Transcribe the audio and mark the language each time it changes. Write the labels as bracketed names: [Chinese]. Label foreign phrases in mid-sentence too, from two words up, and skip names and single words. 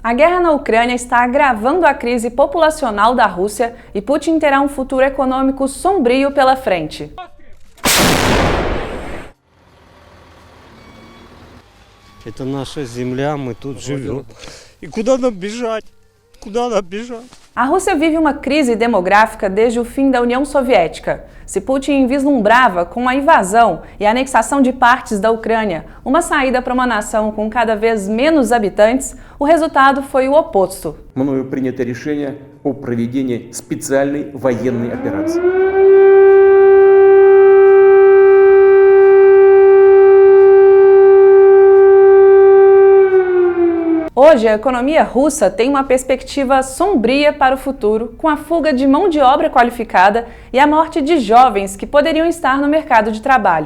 [Portuguese] A guerra na Ucrânia está agravando a crise populacional da Rússia e Putin terá um futuro econômico sombrio pela frente. [Russian] Это наша земля, мы тут живем. И куда нам бежать? Куда нам бежать? [Portuguese] A Rússia vive uma crise demográfica desde o fim da União Soviética. Se Putin vislumbrava com a invasão e a anexação de partes da Ucrânia uma saída para uma nação com cada vez menos habitantes, o resultado foi o oposto. [Russian] Мною принято решение о проведении специальной военной операции. [Portuguese] Hoje, a economia russa tem uma perspectiva sombria para o futuro, com a fuga de mão de obra qualificada e a morte de jovens que poderiam estar no mercado de trabalho.